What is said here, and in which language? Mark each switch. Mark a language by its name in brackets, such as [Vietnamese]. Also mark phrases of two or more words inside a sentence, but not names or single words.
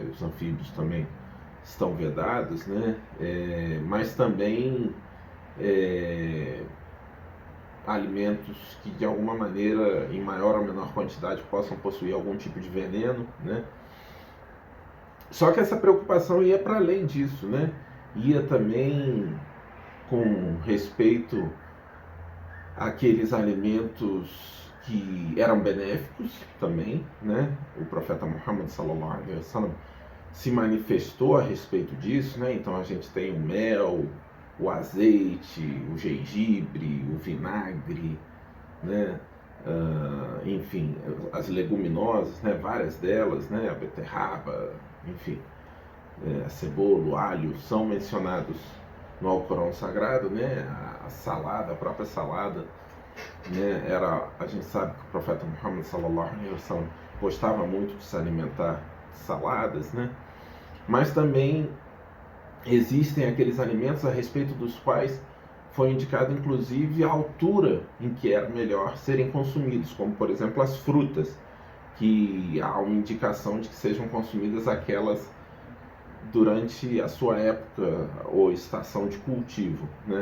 [Portuguese] Os anfíbios também estão vedados, né? Mas também alimentos que de alguma maneira, em maior ou menor quantidade, possam possuir algum tipo de veneno, né? Só que essa preocupação ia para além disso, né? Ia também com respeito àqueles alimentos que eram benéficos também, né? O profeta Muhammad [Arabic] صلى الله عليه وسلم [Portuguese] se manifestou a respeito disso, né? Então a gente tem o mel, o azeite, o gengibre, o vinagre, né? Enfim, as leguminosas, né? Várias delas, né? A beterraba, enfim, a cebola, o alho são mencionados no Alcorão Sagrado, né? A salada, a própria salada, né? A gente sabe que o profeta Muhammad [Arabic] صلى الله عليه وسلم [Portuguese] gostava muito de se alimentar de saladas, né? Mas também existem aqueles alimentos a respeito dos quais foi indicado inclusive a altura em que era melhor serem consumidos, como por exemplo as frutas, que há uma indicação de que sejam consumidas aquelas durante a sua época ou estação de cultivo, né?